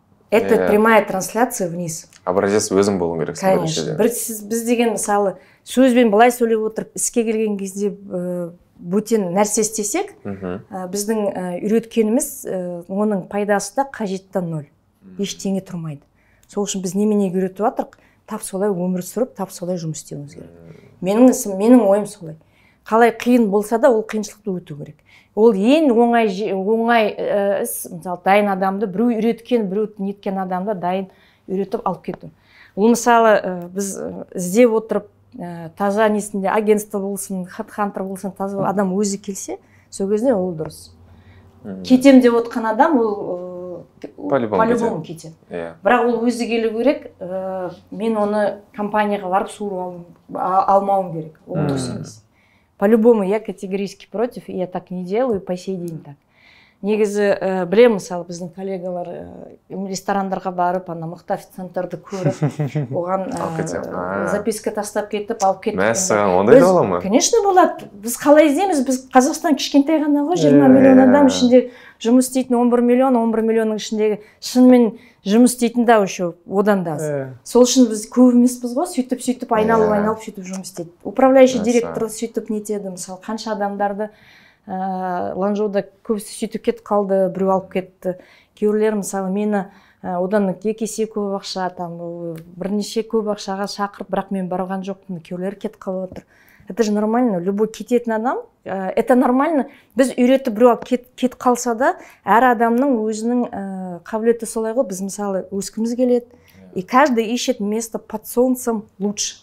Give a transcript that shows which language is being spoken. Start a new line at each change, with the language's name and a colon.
Russian: Это прямая трансляция вниз.
Kazakh: Образец өзің болуың керек.
Russian: Конечно.
Kazakh: Біз деген мысалы сөзбен былай сөйлеп отырып, іске келген кезде бөтен нәрсе істесек, біздің үйреткеніміз оның пайдасы да қажеттен нөл. Ештеңе тұрмайды. Сол үшін біз неменеге үйретіп жатырық? Тап солай өмір сүріп, тап солай жұмыс істеуіміз керек. Менің ойым солай. Қалай қиын болса да, ол қиыншылықты өту керек. Ол ең оңай іс, мысалы, дайын адамды, біреу үйреткен, біреу неткен адамды дайын үйретіп алып кету. Ол мысалы, біз іздеп отырып, таза несінде агентство болсын, хедхантер болсын, таза адам өзі келсе, сол кезде ол дұрыс. Кетем деп отқан адам, ол по-любому кетеді. Бірақ ол өзі келу керек, мен оны компанияға барып суырып алмауым керек. Ол дұрыс емес.
Russian: По-любому я категорически против, и я так не делаю, по сей день так.
Kazakh: Негізі білем, мысалы, біздің коллегалар ресторандарға барып, мықты официанттарды көріп, оған записка тастап кетіп, алып кетіп. Мәссаған, ондай да бола ма? Конечно, болады. Біз қалай іздейміз? Біз Қазақстан кішкентай ғана ғой, 20 миллион адам ішінде жұмыс істейтін 11 миллионның ішіндегі шынымен жұмыс істейтін да еще одан да аз. Сол үшін біз көп емеспіз ғой, сөйтіп айналып сөйтіп жұмыс істейді. Управляющий директор сөйтіп нетеді, мысалы, қанша адамдарды Ланчжоуда көбісі сөйтіп кетіп қалды, біреу алып кетті. Кейбіреулер, мысалы, мені одан 2 есе көп ақша, бірнеше көп ақшаға шақырып, бірақ мен барған жоқпын, кейбіреулер кетіп қалып отыр.
Russian: Это же нормально.
Kazakh: Любой кететін адам,
Russian: это нормально.
Kazakh: Біз үйретіп біреу кетіп қалса да, әр адамның өзінің қабілеті солай ғой. Біз, мысалы, өскіміз келеді.
Russian: И каждый ищет место под солнцем лучше.